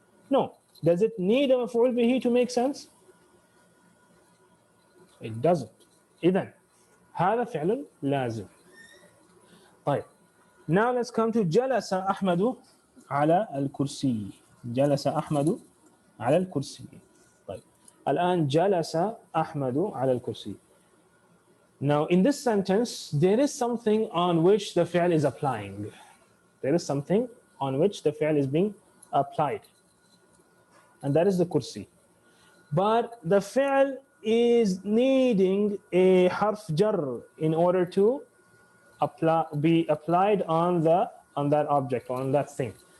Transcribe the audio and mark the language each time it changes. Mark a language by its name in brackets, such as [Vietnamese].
[English] No. Does it need a مفعول به to make sense? It doesn't. [Arabic] إذن هذا فعل لازم. طيب. [English] Now let's come to [Arabic] جلس أحمد على الكرسي. جلس أحمد على الكرسي. طيب. الآن جلس أحمد على الكرسي. [English] Now in this sentence there is something on which the فعل is applying. There is something on which the فعل is being applied. And that is the kursi. But the فعل is needing a حرف جر in order to be applied on that object, or on that thing.